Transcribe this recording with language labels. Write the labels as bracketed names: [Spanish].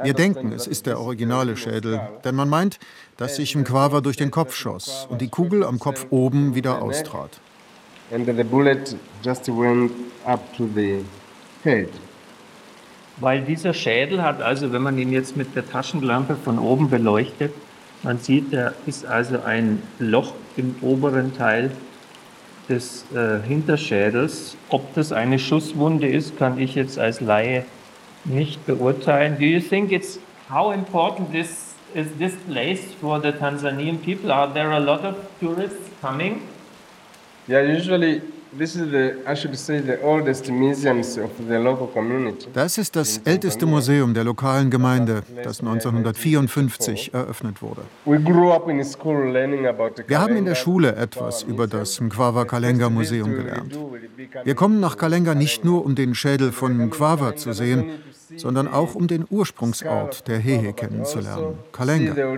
[German] Wir denken, es ist der originale Schädel, denn man meint, dass sich Mkwawa durch den Kopf schoss und die Kugel am Kopf oben wieder austrat. [English] And the bullet just went up to the head. [German] Weil dieser Schädel hat also, wenn man ihn jetzt mit der Taschenlampe von oben beleuchtet, man sieht, da ist also ein Loch im oberen Teil des Hinterschädels. Ob das eine Schusswunde ist, kann ich jetzt als Laie nicht beurteilen. [English] Do you think it's how important this is, this place for the Tanzanian people? Are there a lot of tourists coming? Yeah, usually. This is the, I should say, the oldest museum of the local community. [German] Das ist das älteste Museum der lokalen Gemeinde, das 1954 eröffnet wurde. [English] We grew up in school learning about. [German] Wir haben in der Schule etwas über das Mkwawa Kalenga Museum gelernt. Wir kommen nach Kalenga nicht nur, um den Schädel von Mkwawa zu sehen, sondern auch um den Ursprungsort der Hehe kennenzulernen, Kalenga.